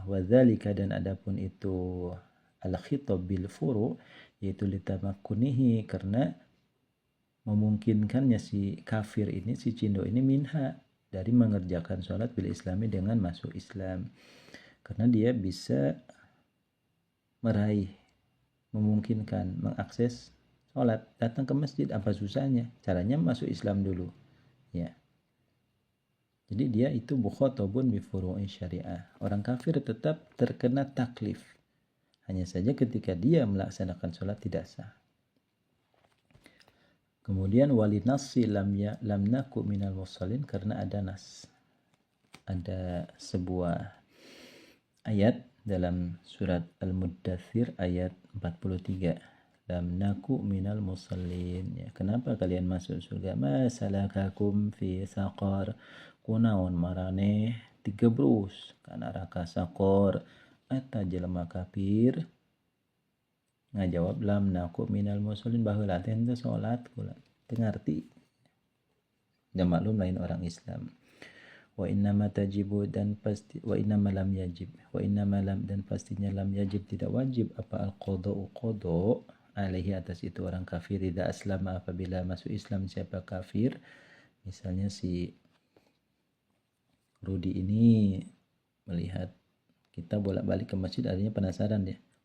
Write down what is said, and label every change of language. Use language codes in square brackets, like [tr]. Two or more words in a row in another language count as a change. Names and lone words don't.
[ar] وذلك, [id] dan adapun itu [ar] الخطاب بالفروع' [id] yaitu litamakkunihi, karena memungkinkannya si kafir ini, si cindo ini, minha, dari mengerjakan sholat [ar] بالإسلام, [id] dengan masuk Islam. Karena dia bisa meraih, memungkinkan, mengakses sholat, datang ke masjid, apa susahnya? Caranya masuk Islam dulu ya. Jadi dia itu [ar] مخاطب بفروع شريعة. [id] Orang kafir tetap terkena taklif, hanya saja ketika dia melaksanakan sholat tidak sah. Kemudian wali nasi [ar] لم نك من المصلين, [id] karena ada nas, ada sebuah ayat dalam surat Al-Muddathir ayat 43, [ar] لم نك من المصلين [id] ya. Kenapa kalian masuk surga? [ar] ما سلككم في سقر, [su] kunaon marane digebrus kana neraka saqar. Eta jelema kafir ngajawab [ar] لم نك من المصلين, [su] baheula teh henteu salat kula, teu ngarti. [id] Dan maklum lain orang Islam. [ar] وإنما تجب, [id] dan pasti, [ar] وإنما لم يجب، وإنما لم, [id] dan pastinya [ar] لم يجب, [id] tidak wajib apa [ar] القضاء قضاء عليه, [id] atas itu orang kafir, [ar] إذا أسلم, [id] apabila masuk Islam siapa kafir. Misalnya si Rudi ini melihat kita bolak-balik ke masjid, artinya penasaran dia.